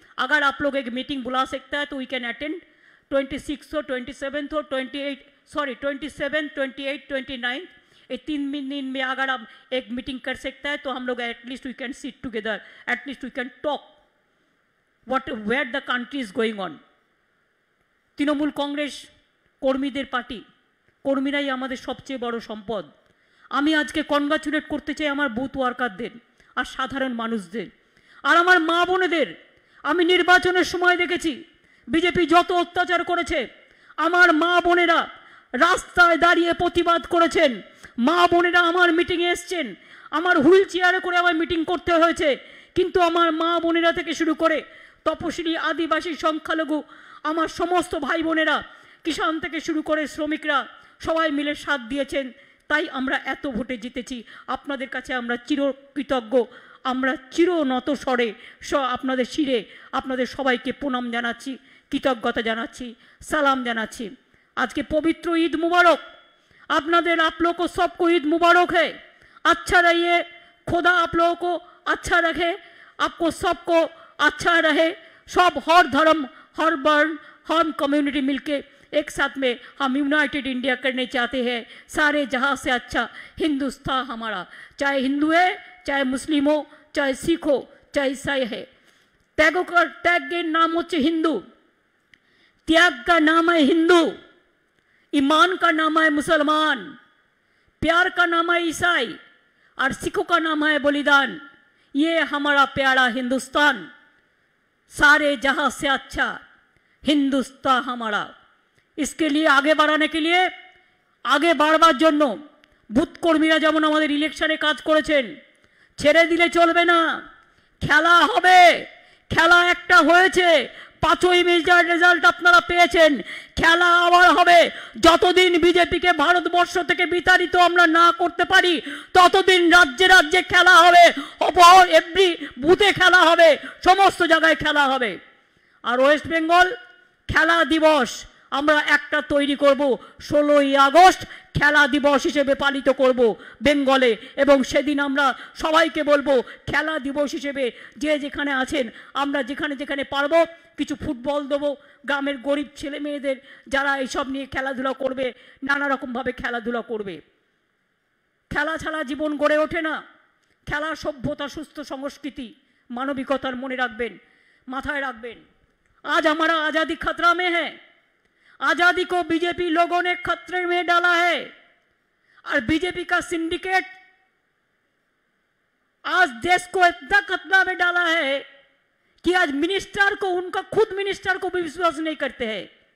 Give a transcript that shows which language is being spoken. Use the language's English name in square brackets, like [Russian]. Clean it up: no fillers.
[Hindi] अगर आप लोग एक मीटिंग बुला सकता है तो [English] we can attend [Hindi] 26 और 27 और 27, 28, 29, ये 3 दिन में अगर आप एक मीटिंग कर सकता है तो हम लोग [English] At least we can sit together, at least we can talk what where the country is going on. [Bangla] Trinamool Congress কর্মীদের পার্টি, কর্মীরাই আমাদের সবচেয়ে বড় সম্পদ। আমি আজকে কনগ্রাচুলেট করতে চাই আমার বুথ ওয়ার্কারদের আর সাধারণ মানুষদের আর আমার মা বোনেদের। আমি নির্বাচনের সময় দেখেছি বিজেপি যত অত্যাচার করেছে, আমার মা বোনেরা রাস্তায় দাঁড়িয়ে প্রতিবাদ করেছেন। মা বোনেরা আমার মিটিংয়ে এসছেন, আমার হুইল চেয়ারে করে আমার মিটিং করতে হয়েছে, কিন্তু আমার মা বোনেরা থেকে শুরু করে তপশিলি, আদিবাসী, সংখ্যালঘু, আমার সমস্ত ভাই বোনেরা, কিষাণ থেকে শুরু করে শ্রমিকরা সবাই মিলে সাথ দিয়েছেন। তাই আমরা এত ভোটে জিতেছি। আপনাদের কাছে আমরা চিরকৃতজ্ঞ, আমরা চিরনত স্বরে আপনাদের শিরে আপনাদের সবাইকে প্রণাম জানাচ্ছি, কৃতজ্ঞতা জানাচ্ছি, সালাম জানাচ্ছি। [Hindi] आज के पवित्र ईद मुबारक आपनादेर, आप लोगों को सबको ईद मुबारक है। अच्छा रहिए, खुदा आप लोगों को अच्छा रखे, आपको सबको अच्छा रहे। सब हर धर्म, हर वर्ण, हर कम्युनिटी मिलके एक साथ में हम यूनाइटेड इंडिया करने चाहते हैं। सारे जहां से अच्छा हिंदुस्तान हमारा, चाहे हिंदू है, चाहे मुस्लिम हो, चाहे सिख हो, चाहे ईसाई है। त्याग के नाम होच्छे हिंदू, त्याग का नाम है हिंदू, ईमान का नाम है मुसलमान, प्यार का नाम है ईसाई और सिखों का नाम है बलिदान। ये हमारा प्यारा हिंदुस्तान, सारे जहां से अच्छा हिंदुस्तान हमारा। इसके लिए आगे बढ़ाने के लिए, आगे [Bangla] বাড়বার জন্য বুথ কর্মীরা যেমন আমাদের ইলেকশনে কাজ করেছেন, ছেড়ে দিলে চলবে না। খেলা হবে, খেলা একটা হয়েছে, 5ই মের রেজাল্ট আপনারা পেয়েছেন, খেলা আবার হবে। যতদিন বিজেপিকে ভারতবর্ষ থেকে বিতাড়িত আমরা না করতে পারি ততদিন রাজ্যে রাজ্যে খেলা হবে, এভরি বুথে খেলা হবে, সমস্ত জায়গায় খেলা হবে। আর ওয়েস্ট বেঙ্গল খেলা দিবস আমরা একটা তৈরি করব, 16ই আগস্ট খেলা দিবস হিসেবে পালিত করব বেঙ্গলে। এবং সেদিন আমরা সবাইকে বলবো খেলা দিবস হিসেবে যে যেখানে আছেন আমরা যেখানে যেখানে পারবো কিছু ফুটবল দেবো, গ্রামের গরিব ছেলে মেয়েদের যারা এইসব নিয়ে খেলাধুলা করবে, নানা রকমভাবে খেলাধুলা করবে। খেলা ছাড়া জীবন গড়ে ওঠে না। খেলা সভ্যতা, সুস্থ সংস্কৃতি, মানবিকতার মনে রাখবেন, মাথায় রাখবেন। [Hindi] आज हमारा आज़ादी खतरा में है। आज़ादी को बीजेपी लोगों ने खतरे में डाला है और बीजेपी का सिंडिकेट आज देश को इतना खतरा में डाला है कि आज मिनिस्टर को, उनका खुद मिनिस्टर को भी विश्वास नहीं करते हैं।